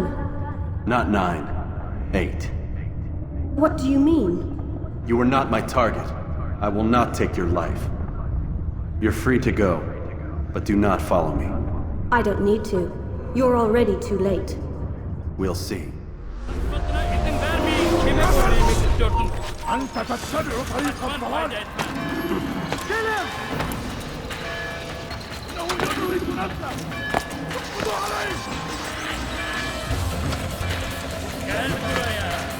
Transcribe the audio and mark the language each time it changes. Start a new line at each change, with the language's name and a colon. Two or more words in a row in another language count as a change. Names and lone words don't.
English: Not 9. 8. What do you mean? You are not my target. I will not take your life. You're free to go, but do not follow me. I don't need to. You're already too late. We'll see.
Turkish: Batına izin vermeyin. Kime söylemek istiyordun?
Arabic: أنت تتبع طريق الضلال. إنه يريد نفسه. اقبضوا عليه.
Turkish: Gel buraya.